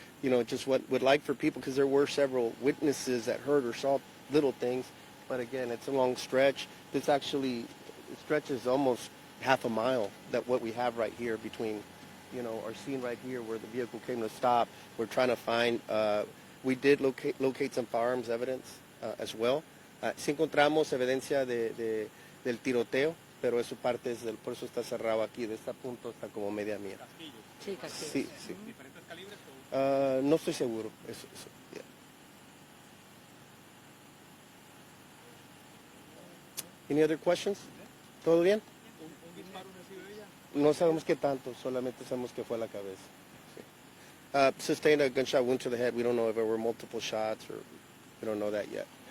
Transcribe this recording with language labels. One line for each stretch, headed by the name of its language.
English: Just what would like for people, because there were several witnesses that heard or saw little things, but again, it's a long stretch. This actually stretches almost half a mile, that what we have right here between, our scene right here where the vehicle came to stop. We're trying to find, we did locate some firearms evidence as well.
Spanish: Sí encontramos evidencia del tiroteo, pero eso parte por eso está cerrado aquí, de este punto está como media mía. Sí, casquillos. Sí. ¿Diferentes calibres o? No estoy seguro. Eso, yeah.
English: Any other questions?
Spanish: ¿Todo bien? ¿Un disparo recibió ella? No sabemos qué tanto, solamente sabemos que fue a la cabeza. Sí.
English: Sustained a gunshot wound to the head. We don't know if there were multiple shots, or we don't know that yet.